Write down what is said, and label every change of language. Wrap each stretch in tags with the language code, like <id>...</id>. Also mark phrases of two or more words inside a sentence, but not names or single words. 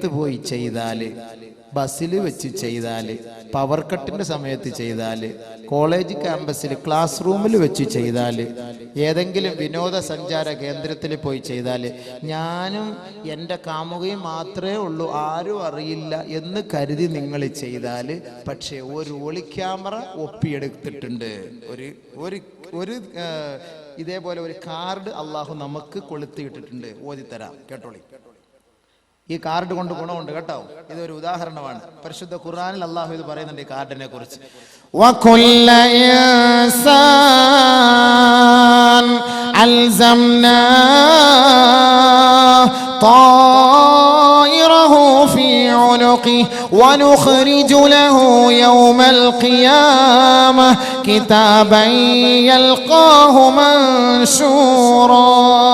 <ml>പോയി ചെയ്താൽ, ബസ്സിൽ വെച്ച് ചെയ്താൽ, പവർ കട്ടിന്റെ സമയത്ത് ചെയ്താൽ, കോളേജ് ക്യാമ്പസിൽ ക്ലാസ് റൂമിൽ വെച്ച് ചെയ്താൽ, ഏതെങ്കിലും വിനോദസഞ്ചാര കേന്ദ്രത്തിൽ പോയി ചെയ്താൽ, ഞാനും എൻ്റെ കാമുകയും മാത്രമേ ഉള്ളൂ, ആരും അറിയില്ല എന്ന് കരുതി നിങ്ങൾ ചെയ്താൽ, പക്ഷേ ഒരു ഒളി ക്യാമറ ഒപ്പിയെടുത്തിട്ടുണ്ട്. ഒരു ഇതേപോലെ ഒരു കാർഡ് അള്ളാഹു നമുക്ക് കൊളുത്തിയിട്ടിട്ടുണ്ട്. ഓതിത്തരാം, കേട്ടോളി. ഈ കാർഡ് കൊണ്ട് ഗുണമുണ്ട് കേട്ടോ. ഇതൊരു ഉദാഹരണമാണ്. പരിശുദ്ധ ഖുർആനിൽ അള്ളാഹു ഇത് പറയുന്നുണ്ട് ഈ കാർഡിനെ കുറിച്ച്.</ml> <ar>وَكُلَّ إِنسَانٍ أَلْزَمْنَاهُ طَائِرَهُ فِي عُنُقِهِ وَنُخْرِجُ لَهُ يَوْمَ الْقِيَامَةِ كِتَابًا يَلْقَاهُ مَنشُورًا</ar>